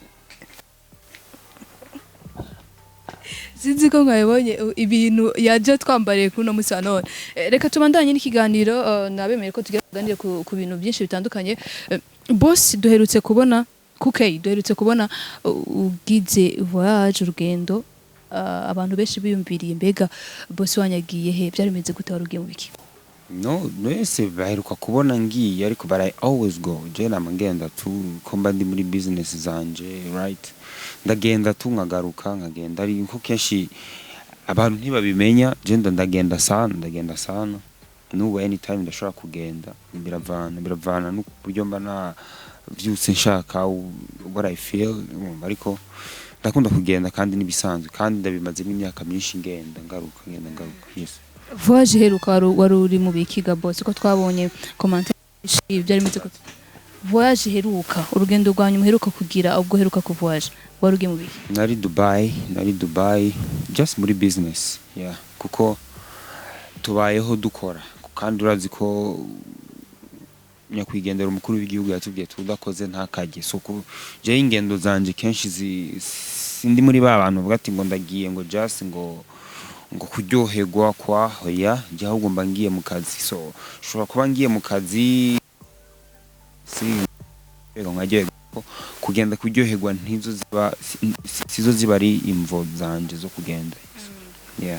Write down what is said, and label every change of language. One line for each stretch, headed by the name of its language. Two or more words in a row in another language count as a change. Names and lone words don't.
Rundi: sinzi ko mwabibonye ibintu yaje twambariye kuno musi none reka tubandanye n'ikiganiro nabemeye ko tugira kuganira ku bintu byinshi bitandukanye Boss duherutse kubona duherutse kubona ugize voyage urugendo abantu benshi biyumviriye mbega Boss wanyagiye he byari bimeze gute warugiye mu biki no ese baheruka kubona ngiye ariko
English: but I always go
Rundi: je namagenda tu ko mba ndi muri business zanje right ndagenda tu nkagenda ari ko kenshi abantu ntibabimenya je ndagenda sana n'ubu anytime ndashobora kugenda biravana n'uburyo mba na vyose nshaka
English: what I feel
Rundi: ariko ndakunda kugenda kandi nibisanzwe kandi ndabimaze imyaka myinshi ngenda ngaruka yes voyage heruka wari uri mu bikiga Boss ko twabonye commentaire byari bimeze gute voyage heruka urugendo rwanyu muheruka kugira ubwo heruka ku voyage wari ugiye mu biki nari Dubai just muri business yeah kuko tubayeho dukora kandi urazi ko nyakwigendera umukuru w'igihugu yatubwiye tudakoze ntakajye so je ingendo zanje kenshi sindi muri ba bantu bavuga ati ngo ndagiye ngo just ngo kuryoherwa kwa hoya je ahubwo mba ngiye mu kazi so shobora kuba ngiye mu kazi nkagiye kugenda kuryoherwa sizo ziba ari imvo zanje zo kugenda yeah